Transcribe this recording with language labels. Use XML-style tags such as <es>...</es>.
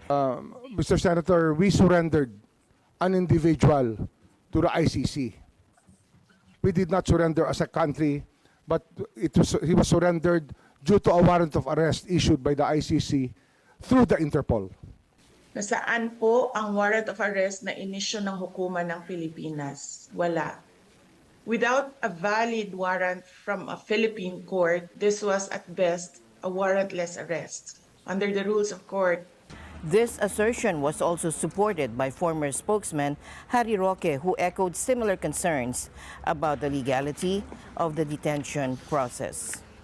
<en>Mr. Senator, we surrendered an individual to the ICC. We did not surrender as a country, but he was surrendered due to a warrant of arrest issued by the ICC through the Interpol.</en> <tl>Nasaan po ang warrant of arrest na inisyo ng hukuman ng Pilipinas? Wala.</tl> <en>Without a valid warrant from a Philippine court, this was at best a warrantless arrest. Under the rules of court. This assertion was also supported by former spokesman Harry Roque, who echoed similar concerns about the legality of the detention process.</en>